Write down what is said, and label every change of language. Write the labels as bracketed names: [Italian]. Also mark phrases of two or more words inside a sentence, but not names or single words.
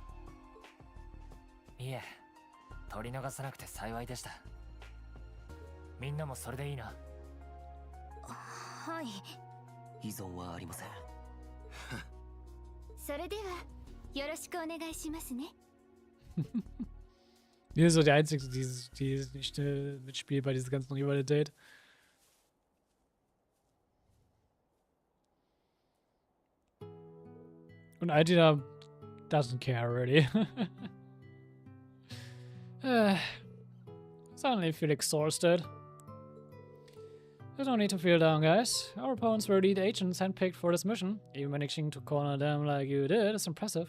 [Japanese] いえ、取り逃さなくて幸いでした。みんなもそれでいいな。はい。依存はありません。それではよろしくお願いしますね。 [German] Die ist so die einzige, die nicht mitspielt bei dieser ganzen Rivalität. [English] Und Altina doesn't care really. Suddenly feel exhausted. There's no need to feel down, guys. Our opponents were lead agents handpicked for this mission. Even managing to corner them like you did is impressive.